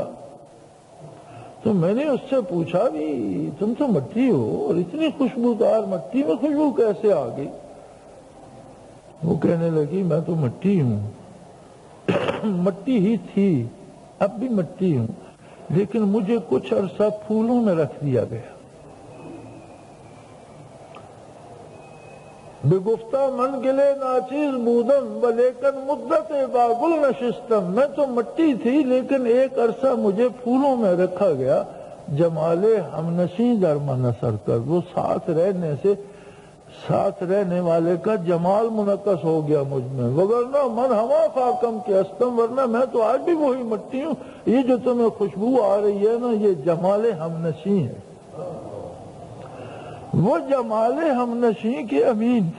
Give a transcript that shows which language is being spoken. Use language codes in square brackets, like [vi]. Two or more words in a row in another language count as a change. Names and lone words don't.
[ur] تو میں نے اس سے پوچھا بھی تم تو مٹی ہو اور اتنی خوشبودار مٹی میں خوشبو کیسے آ گئی؟ وہ کہنے لگی میں تو مٹی ہوں، مٹی ہی تھی، اب بھی مٹی ہوں، لیکن مجھے کچھ عرصہ پھولوں میں رکھ دیا گیا. [fa] بگفتہ من گلے ناچیز بودم ولیکن مدت با گل نشستم، [ur] میں تو مٹی تھی لیکن ایک عرصہ مجھے پھولوں میں رکھا گیا. [fa] جمال ہمنشیں در من اثر کر، [ur] وہ ساتھ رہنے سے ساتھ رہنے والے کا جمال منعکس ہو گیا مجھ میں. [fa] وگرنہ من ہما خاکم کے استم، [ur] ورنہ میں تو آج بھی وہی مٹی ہوں. یہ جو تمہیں خوشبو آ رہی ہے نا، یہ [fa] جمال ہمنشیں [ur] ہے. وہ [fa] جمال ہمنشیں [ur] کے امین تھے.